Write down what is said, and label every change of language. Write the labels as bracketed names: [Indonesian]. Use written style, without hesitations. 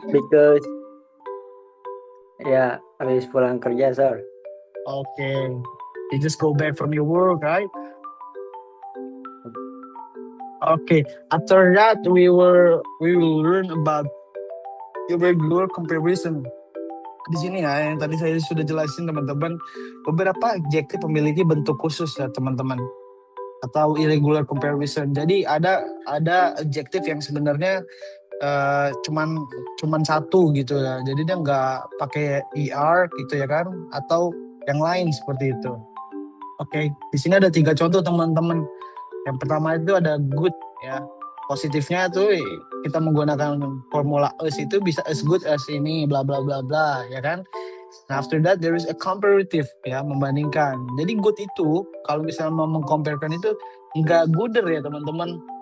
[Indonesian] Because ya habis pulang kerja, sir. [English] Okay, you just go back from your work, right? Okay, after that we will learn about irregular comparison. [Indonesian] Di sini ya, yang tadi saya sudah jelasin teman-teman, beberapa adjektif memiliki bentuk khusus ya teman-teman, atau irregular comparison. Jadi ada adjektif yang sebenarnya cuman satu gitu ya. Jadi dia nggak pakai er gitu ya kan, atau yang lain seperti itu. Oke, di sini ada 3 contoh teman-teman. Yang pertama itu ada good ya. Positifnya tuh kita menggunakan formula as itu bisa as good as ini bla bla bla bla ya kan. [English] Nah, after that there is a comparative ya, membandingkan. [Indonesian] Jadi good itu kalau misalnya mau mengcomparekan itu nggak gooder ya teman-teman.